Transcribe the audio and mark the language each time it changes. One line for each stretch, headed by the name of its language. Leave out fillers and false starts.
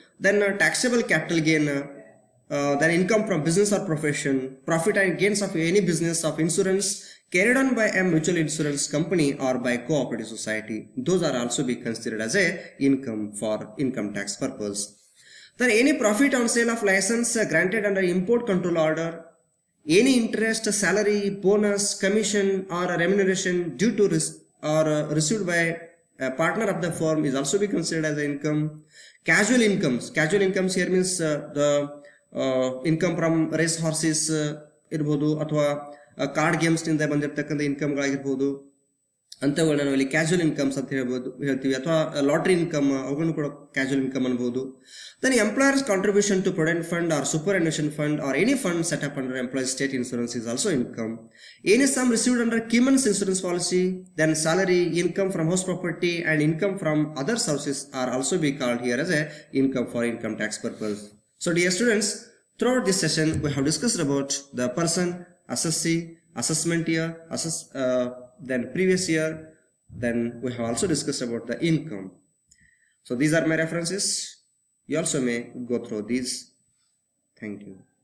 English: Then taxable capital gain, then income from business or profession, profit and gains of any business of insurance carried on by a mutual insurance company or by cooperative society. Those are also be considered as a income for income tax purpose. Then any profit on sale of license granted under import control order, any interest, salary, bonus, commission or remuneration due to received by a partner of the firm is also be considered as income. Casual incomes here means the income from race horses
Kannada: irbodu athwa card games ನಿಂದ ಬಂದಿರತಕ್ಕಂಥ ಇನ್ಕಮ್ಗಳಾಗಿರ್ಬೋದು, ಅಂಥವುಗಳನ್ನ ನಾವು ಇಲ್ಲಿ casual incomes ಅಂತ ಹೇಳ್ತೀವಿ. ಅಥವಾ lottery income, ಅವುಗಳನ್ನು ಕೂಡ casual income ಅನ್ಬೋದು.
English: Then employer's contribution to provident fund or superannuation fund or any fund set up under employees state insurance is also income. Any sum received under keyman's insurance policy, then salary, income from house property and income from other sources are also be called here as a income for income tax purpose. So dear students, throughout this session we have discussed about the person, assessee, assessment year, then previous year, then we have also discussed about the income. So these are my references. You also may go through these. Thank you.